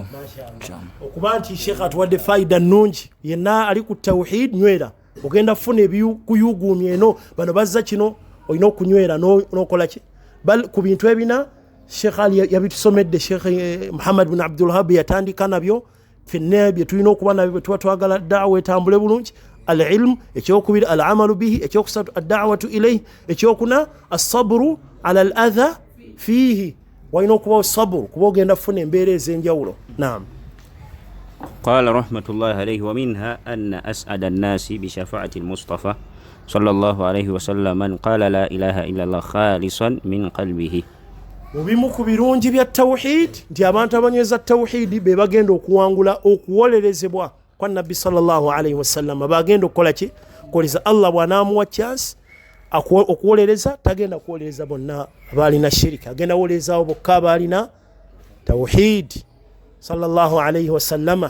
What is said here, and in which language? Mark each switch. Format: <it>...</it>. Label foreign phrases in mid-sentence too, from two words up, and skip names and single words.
<lg>Okuba nti Sheikh atuwadde faida nnungi, yenna ali ku tawhid nywera, ogenda kufuna ebikuyuguumya eno bano bazza kino olina okunywera n'okola ki ku bintu ebina. Sheikh Ali yabitusomedde, Sheikh Muhammad bin Abdul Wahhab yatandika nabyo fenna bye tulina okuba nabyo bwe tuba twagala da'wa etambule bulungi.</lg> <ar>Al-ilm, ekyokubiri العمل به, ekyokusatu الدعوة إليه, ekyokuna الصبر على الأذى فيه,</ar> <lg>walina okuba sabru kuba ogenda kufuna embeera ez'enjawulo. Naam.</lg> <ar>قال رحمة الله عليه ومنها أن أسعد الناس بشفاعة المصطفى صلى الله عليه وسلم من قال لا إله إلا الله خالصا من قلبه.</ar> <lg>Mubimu ku birungi bya tawhid nti abantu abanyweza tawhid be bagenda okuwangula okuwolerezebwa kwa Nabbi</lg> <ar>صلى الله عليه وسلم.</ar> <lg>Bagenda okukola ki, koleza Allah bw'anaamuwa chance okuwolereza, tagenda kuwolereza bonna abalina shirika, agenda wolerezaawo bokka abalina tawhid</lg> <ar>صلى الله عليه وسلم.</ar>